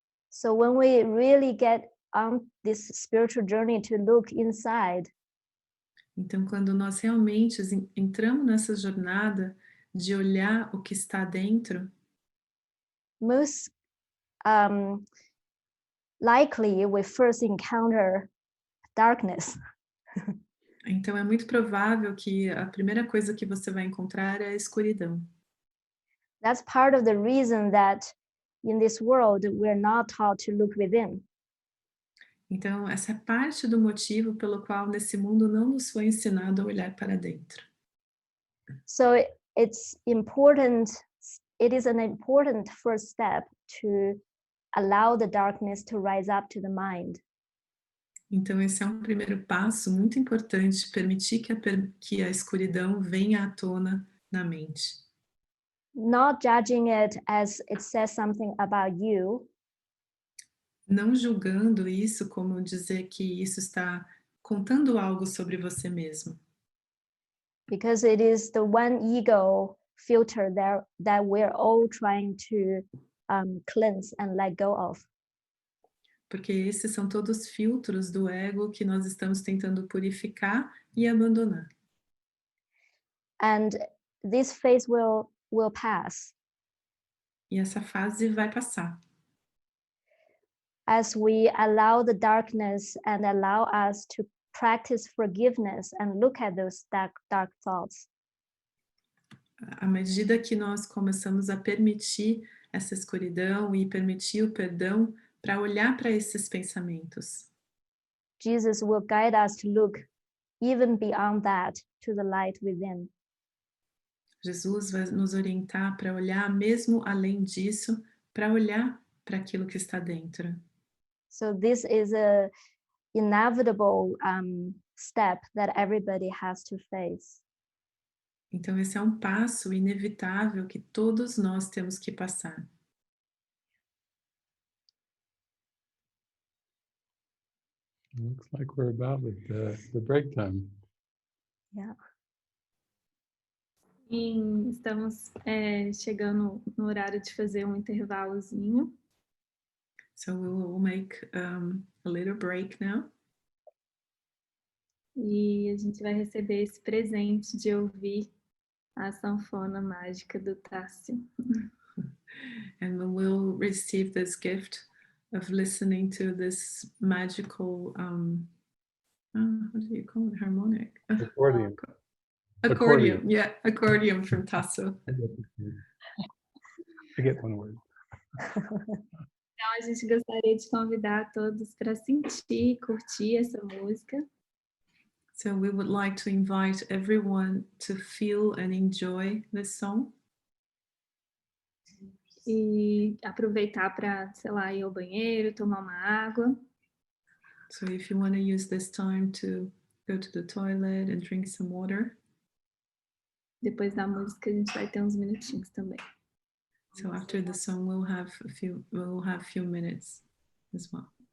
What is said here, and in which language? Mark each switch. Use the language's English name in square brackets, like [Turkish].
[English] So when we really get on this spiritual journey to look inside, [Portuguese] Então, quando nós realmente entramos nessa jornada de olhar o que está dentro, [English] most likely we first encounter darkness. [Portuguese] então é muito provável que a primeira coisa que você vai encontrar é a escuridão. [English] That's part of the reason that in this world we're not taught to look within. [Portuguese] Então, essa é parte do motivo pelo qual nesse mundo não nos foi ensinado a olhar para dentro. [English] So it's important, it is an important first step to allow the darkness to rise up to the mind. [Portuguese] Então, esse é um primeiro passo muito importante, permitir que a escuridão venha à tona na mente. [English] Not judging it as it says something about you, [Portuguese] Não julgando isso como dizer que isso está contando algo sobre você mesmo. [English] because it is the one ego filter that we're all trying to cleanse and let go of. [Portuguese] Porque esses são todos filtros do ego que nós estamos tentando purificar e abandonar. [English] And this phase will pass. [Portuguese] E essa fase vai passar. [English] as we allow the darkness and allow us to practice forgiveness and look at those dark thoughts. [Portuguese] À medida que nós começamos a permitir essa escuridão e permitir o perdão para olhar para esses pensamentos, [English] Jesus will guide us to look even beyond that to the light within. [Portuguese] Jesus vai nos orientar para olhar mesmo além disso, para olhar para aquilo que está dentro. [English] So this is a inevitable step that everybody has to face. [Portuguese] Então esse é um passo inevitável que todos nós temos que passar. [English] Looks like we're about at the break time. Yeah. [Portuguese] E estamos chegando no horário de fazer um intervalozinho. [English] So we will make a little break now. [Portuguese] E a gente vai receber esse presente de ouvir a sanfona mágica do Tássio. [English] And we will receive this gift of listening to this magical, how do you call it, harmonic? Accordion. Accordion, yeah, accordion from Tasso. I get one word. [Portuguese] Então, a gente gostaria de convidar todos para sentir e curtir essa música. [English] So we would like to invite everyone to feel and enjoy this song. [Portuguese] E aproveitar para, sei lá, ir ao banheiro, tomar uma água. [English] So if you want to use this time to go to the toilet and drink some water. [Portuguese] Depois da música a gente vai ter uns minutinhos também. [English] So after the song we'll have a few minutes as well.